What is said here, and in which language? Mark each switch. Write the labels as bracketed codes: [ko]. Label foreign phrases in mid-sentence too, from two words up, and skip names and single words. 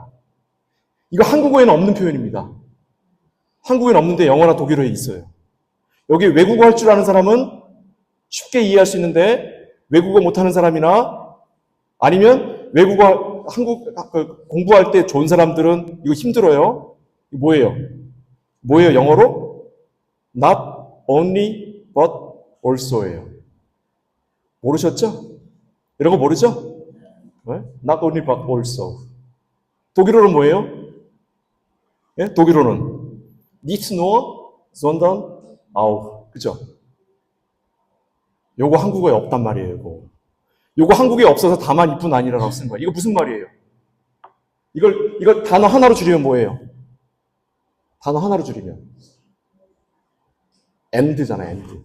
[ko] 이거 한국어에는 없는 표현입니다. 한국에는 없는데 영어나 독일어에 있어요. 여기 외국어 할 줄 아는 사람은 쉽게 이해할 수 있는데 외국어 못하는 사람이나 아니면 외국어 공부할 때 좋은 사람들은 이거 힘들어요. 이거 뭐예요? 뭐예요 영어로? [en] Not only but also예요. [ko] 모르셨죠? 이런 거 모르죠? 네? [en] Not only but also. [ko] 독일어는 뭐예요? 네? 독일어는 [de] nicht nur, sondern auch. [ko] 그죠? 요거 한국어에 없단 말이에요, 요거 한국에 없어서 다만 이뿐 아니라라고 쓴 거예요. 이거 무슨 말이에요? 이걸 단어 하나로 줄이면 뭐예요? 단어 하나로 줄이면. and잖아요, and.